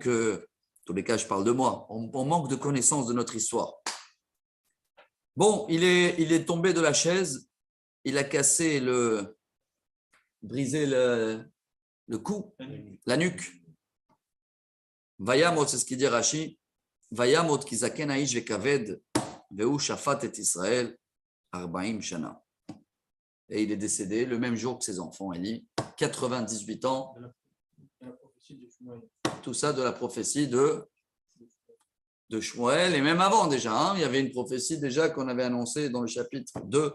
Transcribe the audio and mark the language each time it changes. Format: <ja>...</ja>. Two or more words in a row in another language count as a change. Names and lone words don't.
<fr>en tous les cas, je parle de moi. On manque de connaissance de notre histoire. Bon, il est tombé de la chaise. Il a cassé brisé le cou, la nuque. Vayamot, c'est ce qu'il dit Rashi.</fr> <he>וימת כי זקן האיש וכבד והוא שפט את ישראל 40 שנה.</he> <fr>Et il est décédé le même jour que ses enfants, Eli, 98 ans. La prophétie de Shmuel. Tout ça de la prophétie de Shmuel, et même avant déjà. Hein, il y avait une prophétie déjà qu'on avait annoncée dans le chapitre 2.</fr>